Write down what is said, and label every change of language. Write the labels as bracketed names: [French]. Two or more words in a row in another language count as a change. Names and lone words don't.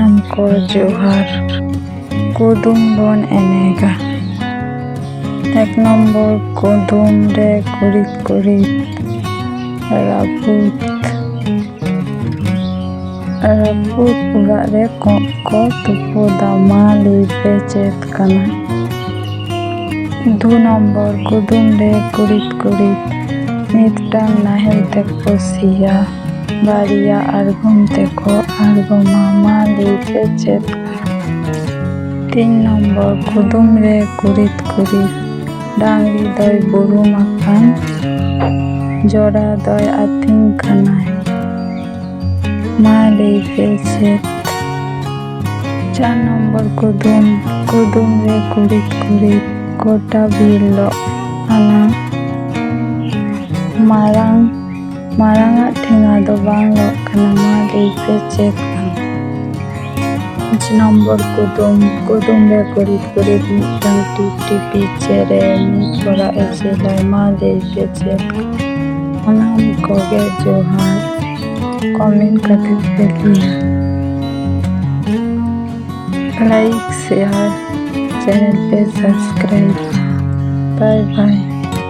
[Santali] ᱠᱚ ᱡᱚᱦᱟᱨ᱾ ᱠᱩᱫᱩᱢ ᱵᱚᱱ ᱮᱱᱮᱡᱟ᱾ 1 নম্বর কুদুম রে কুড়িদ কুড়িদ রাপুত। ᱨᱟᱹᱯᱩᱫ ᱚᱲᱟᱜ ᱨᱮ ᱠᱚᱸᱜ ᱠᱚ ᱛᱩᱯᱩᱫᱟ, ᱢᱟ ᱞᱟᱹᱭ ᱯᱮ ᱪᱮᱫ ᱠᱟᱱᱟ? 2 নম্বর কুদুম রে কুড়িদ কুড়িদ ᱢᱤᱫᱴᱟᱝ ᱱᱟᱦᱮᱞ ᱛᱮᱠᱚ ᱥᱤᱭᱟ, ᱵᱟᱨᱭᱟ ᱟᱬᱜᱚᱢ ᱛᱮᱠᱚ ᱟᱬᱜᱚᱢᱟ, ᱢᱟ ᱞᱟᱹᱭ ᱯᱮ ᱪᱮᱫ ᱠᱟᱱᱟ? 3 নম্বর কুদুম রে কুড়িদ কুড়িদ ᱰᱟᱝᱨᱤ ᱫᱚᱭ ᱵᱩᱨᱩᱢ ᱟᱠᱟᱱ, ᱡᱚᱲᱟ ᱫᱚᱭ ᱟᱹᱛᱤᱧ ᱠᱟᱱᱟᱭ, ᱢᱟ ᱞᱟᱹᱭ ᱯᱮ ᱪᱮᱫ? 4 নম্বর কুদুম রে কুড়িদ কুড়িদ গোটা বিলোᱜ ᱟᱱᱟ, ᱢᱟᱨᱟᱝᱟᱜ ᱴᱷᱮᱸᱜᱟ ᱫᱚ ᱵᱟᱝ ᱞᱚᱜ ᱠᱟᱱᱟ, ᱢᱟ ᱞᱟᱹᱭ ᱯᱮ ᱪᱮᱫ ᱠᱟᱱᱟ? 5 নম্বর কুদুম রে কুড়িদ কুড়িদ ᱢᱤᱫᱴᱟᱝ ᱴᱤᱯᱴᱤᱯᱤ ᱪᱮᱬᱮ ᱢᱤᱫ ᱚᱲᱟᱜ ᱮ ᱡᱮᱞᱟᱭ, ᱢᱟ ᱞᱟᱹᱭ ᱯᱮ ᱪᱮᱫ ᱠᱟᱱᱟ? ᱥᱟᱱᱟᱢ ᱠᱚᱜᱮ ᱡᱚᱦᱟᱨ, ᱠᱚᱢᱮᱱᱴ ᱠᱟᱛᱮ ᱯᱮ ᱞᱟᱹᱭᱟ᱾ [English] like share, [Hindi] चैनल पे सब्सक्राइब। [English] bye bye.